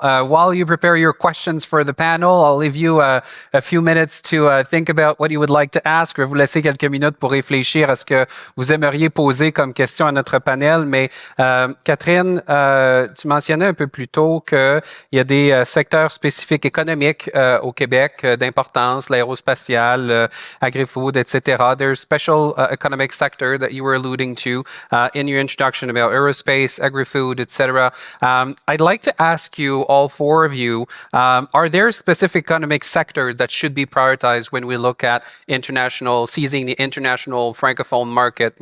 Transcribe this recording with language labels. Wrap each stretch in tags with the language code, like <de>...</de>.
<en>While you prepare your questions for the panel, I'll leave you a few minutes to think about what you would like to ask.</en> <fr>Je vais vous laisser quelques minutes pour réfléchir à ce que vous aimeriez poser comme question à notre panel. Mais Catherine, tu mentionnais un peu plus tôt qu'il y a des secteurs spécifiques économiques au Québec d'importance, l'aérospatiale, agri-food, etc.</fr> <en>There's special economic sector that you were alluding to in your introduction about aerospace, agri-food, etc. I'd like to ask you, all four of you, are there specific economic sectors that should be prioritized when we look at seizing the international Francophone market?</en>